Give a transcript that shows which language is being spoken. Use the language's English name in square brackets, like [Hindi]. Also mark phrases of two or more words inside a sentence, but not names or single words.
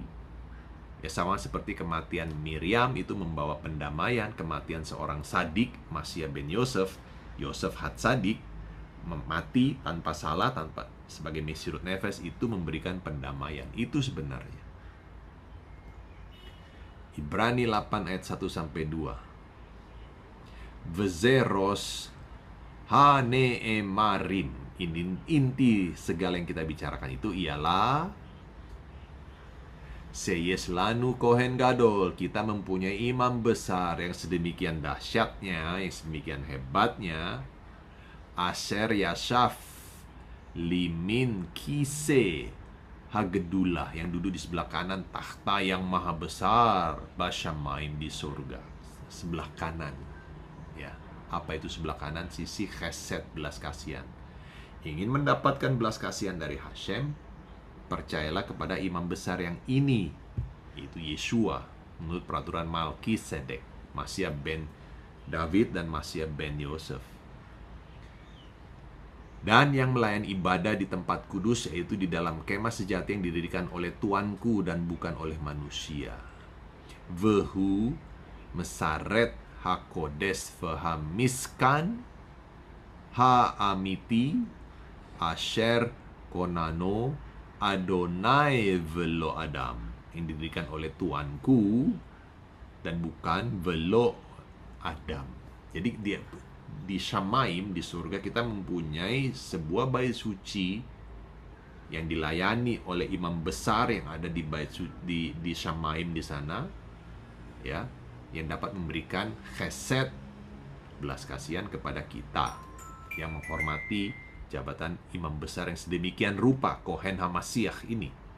[Indonesian] Ya, sama seperti kematian Miriam itu membawa pendamaian, kematian seorang sadik, [Hebrew] משיח בן יוסף הצדיק, [Indonesian] mati tanpa salah, tanpa sebagai [Hebrew] מסירות נפש, [Indonesian] itu memberikan pendamaian. Itu sebenarnya Ibrani 8 ayat 1 sampai 2. [Hebrew] וראש הנאמרים. [Indonesian] Inti segala yang kita bicarakan itu ialah [Hebrew] יש לנו כהן גדול, [Indonesian] kita mempunyai imam besar yang sedemikian dahsyatnya, yang sedemikian hebatnya, [Hebrew] אשר ישב לימין כסא הגדולה, [Indonesian] yang duduk di sebelah kanan takhta yang maha besar, basyamaim, di surga sebelah kanan. Ya, apa itu sebelah kanan? Sisi chesed, belas kasihan. Ingin mendapatkan belas kasihan dari Hashem, percayalah kepada imam besar yang ini, yaitu Yeshua, menurut peraturan Malkisedek, [Hebrew] משיח בן דוד [Indonesian] dan [Hebrew] משיח בן יוסף. [Indonesian] Dan yang melayani ibadah di tempat kudus, yaitu di dalam kemah sejati yang didirikan oleh Tuanku dan bukan oleh manusia. [Hebrew] והוא משרת הקודש והמשכן האמיתי אשר כוננו אדוני ולא אדם, [Indonesian] yang didirikan oleh Tuanku dan bukan [Hebrew] ולא אדם. [Indonesian] Jadi di Shamaim, di surga, kita mempunyai sebuah bait suci yang dilayani oleh imam besar yang ada di bait suci di Shamaim di sana, ya, yang dapat memberikan chesed, belas kasihan kepada kita yang menghormati jabatan imam besar yang sedemikian rupa, [Hebrew] כהן המשיח [Indonesian] ini.